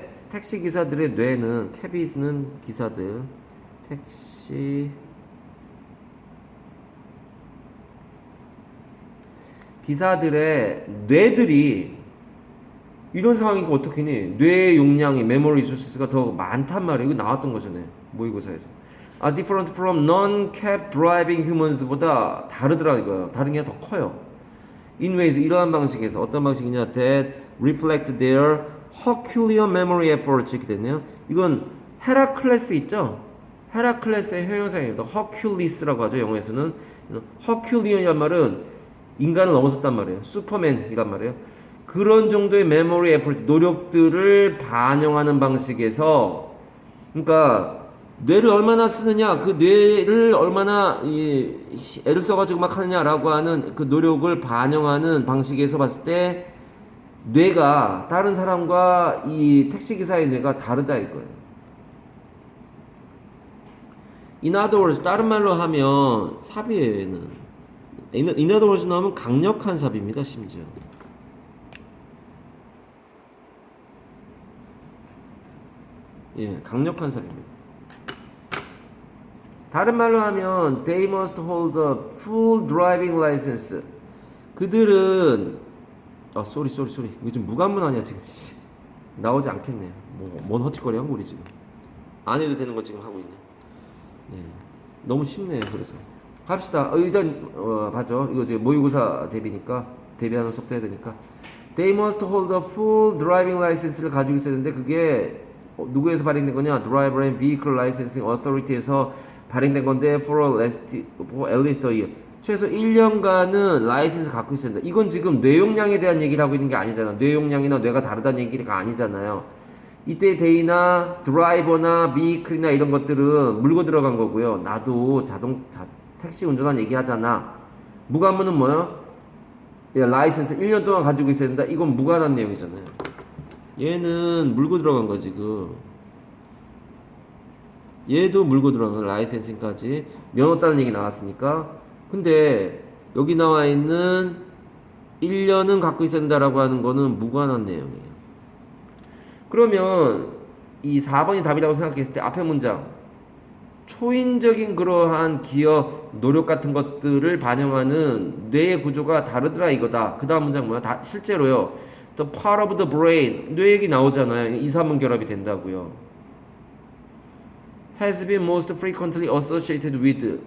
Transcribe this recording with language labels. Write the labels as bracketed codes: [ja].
[ko] 택시기사들의 뇌는, cabbies는 기사들, 택시 기사들의 뇌들이 이런 상황이니까 어떻게니? 뇌 용량이 메모리 리소스가 더 많단 말이에요. 이거 나왔던 거잖아요. 모의고사에서. [en] are different from non-cab driving humans [ko] 보다 다르더라 이거요. 다른 게 더 커요. [en] in ways, [ko] 이러한 방식에서 어떤 방식이냐? [en] that reflect their Herculean memory efforts [ko] 이렇게 됐네요. 이건 헤라클레스 있죠? 헤라클레스의 형용사입니다. Hercules라고 하죠. 영어에서는 Herculean이란 말은 인간을 넘어섰단 말이에요. 슈퍼맨이란 말이에요. 그런 정도의 메모리 에포트, 노력들을 반영하는 방식에서, 그러니까 뇌를 얼마나 쓰느냐, 그 뇌를 얼마나 애를 써가지고 막 하느냐라고 하는 그 노력을 반영하는 방식에서 봤을 때 뇌가 다른 사람과 이 택시기사의 뇌가 다르다 이거예요. [en] In other words, [ko] 다른 말로 하면 삽이에요. 얘는 in other words 나오면 강력한 삽입니다. 심지어 강력한 삽입니다. 다른 말로 하면 [en] they must hold a full driving license. [ko] 그들은 쏘리 이거 지금 무관문 아니야 지금. 나오지 않겠네. 뭔 허짓거리 한 거리 지금. 안 해도 되는 거 지금 하고 있네. 너무 쉽네요. 그래서 갑시다. 일단 봤죠. 이거 이제 모의고사 대비니까, 대비하는 속도 해야 되니까. [en] They must hold a full driving license [ko] 를 가지고 있어야 되는데 그게 누구에서 발행된 거냐? [en] Driver and Vehicle Licensing Authority에서 [ko] 발행된 건데 [en] for at least a year. [ko] 최소 1년간은 라이센스 갖고 있어야 된다. 이건 지금 뇌용량에 대한 얘기를 하고 있는 게 아니잖아. 뇌용량이나 뇌가 다르다는 얘기가 아니잖아요. 이때 데이나 드라이버나 비클이나 이런 것들은 물고 들어간 거고요. 나도 택시 운전한 얘기 하잖아. 무관문은 뭐야? 라이센스 1년 동안 가지고 있어야 된다. 이건 무관한 내용이잖아요. 얘는 물고 들어간 거 지금. 얘도 물고 들어간 거, 라이센싱까지. 면허 따는 얘기 나왔으니까. 근데 여기 나와 있는 1년은 갖고 있어야 된다라고 하는 거는 무관한 내용이에요. 그러면 이 4번이 답이라고 생각했을 때 앞에 문장 초인적인 그러한 기억, 노력 같은 것들을 반영하는 뇌의 구조가 다르더라 이거다. 그 다음 문장 뭐야? 다 실제로요. [en] The part of the brain, [ko] 뇌 얘기 나오잖아요. 2, 3문 결합이 된다고요. [en] has been most frequently associated with.